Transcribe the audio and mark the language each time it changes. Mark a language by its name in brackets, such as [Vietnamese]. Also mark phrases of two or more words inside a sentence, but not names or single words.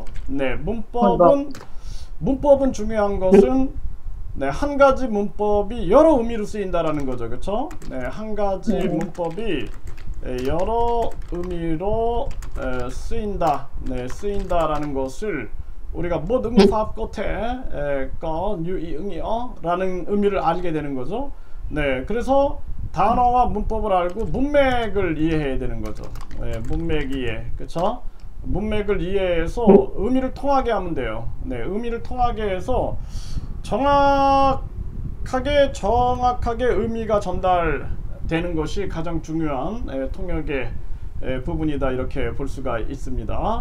[Korean] 네, 문법은 중요한 것은 네, 한 가지 문법이 여러 의미로 쓰인다라는 거죠, 그쵸? 네, 한 가지 문법이 여러 의미로 쓰인다. 네, 쓰인다라는 것을 우리가 뭐 [Vietnamese] 능pháp có thể có nhiều ý nghĩa [Korean] 라는 의미를 알게 되는 거죠. 네, 그래서 단어와 문법을 알고 문맥을 이해해야 되는 거죠. 네, 문맥 이해, 그쵸? 문맥을 이해해서 의미를 통하게 하면 돼요. 네, 의미를 통하게 해서 정확하게 의미가 전달되는 것이 가장 중요한 통역의 부분이다 이렇게 볼 수가 있습니다.